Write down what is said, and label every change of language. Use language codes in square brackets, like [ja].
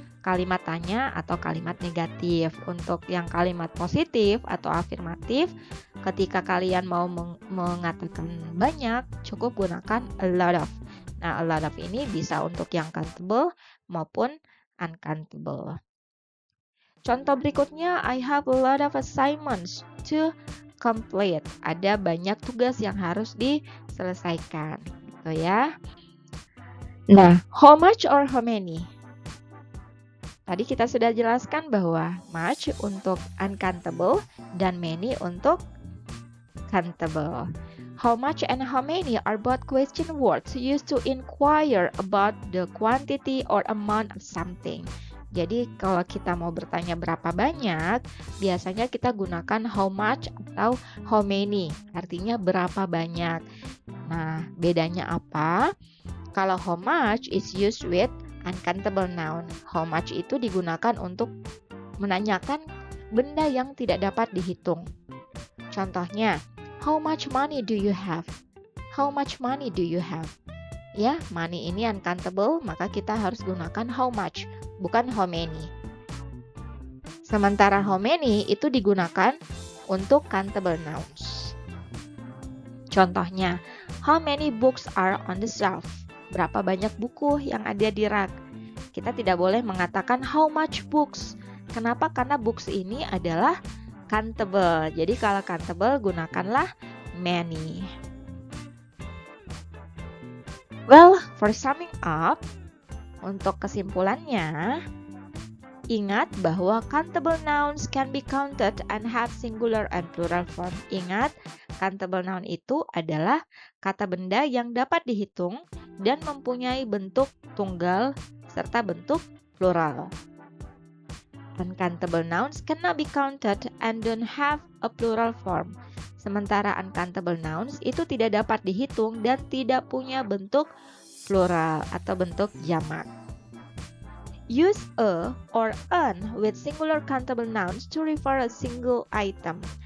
[id] kalimat tanya atau kalimat negatif. Untuk yang kalimat positif atau afirmatif, ketika kalian mau mengatakan banyak, cukup gunakan a lot of. Nah, a lot of ini bisa untuk yang countable maupun uncountable. Contoh berikutnya, [en] I have a lot of assignments to complete. [id] Ada banyak tugas yang harus diselesaikan, gitu ya. Nah, [en] how much or how many? [id] Tadi kita sudah jelaskan bahwa much untuk uncountable dan many untuk countable. [en] How much and how many are both question words used to inquire about the quantity or amount of something. [id] Jadi kalau kita mau bertanya berapa banyak, biasanya kita gunakan how much atau how many, artinya berapa banyak. Nah, bedanya apa? [en] Kalau how much is used with uncountable noun. [id] How much itu digunakan untuk menanyakan benda yang tidak dapat dihitung. [en] Contohnya, how much money do you have? How much money do you have? [id] Ya, money ini uncountable, maka kita harus gunakan how much, bukan how many. Sementara how many itu digunakan untuk countable nouns. [en] Contohnya, how many books are on the shelf? [id] Berapa banyak buku yang ada di rak? Kita tidak boleh mengatakan [en] how much books. [id] Kenapa? Karena books ini adalah countable. Jadi kalau countable gunakanlah many. [en] Well, for summing up, [id] untuk kesimpulannya, ingat bahwa [en] countable nouns can be counted and have singular and plural form. [id] Ingat, countable noun itu adalah kata benda yang dapat dihitung dan mempunyai bentuk tunggal serta bentuk plural. [en] Uncountable nouns cannot be counted and don't have a plural form. [id] Sementara uncountable nouns itu tidak dapat dihitung dan tidak punya bentuk plural atau bentuk jamak. [en] Use a or an with singular countable nouns to refer a single item.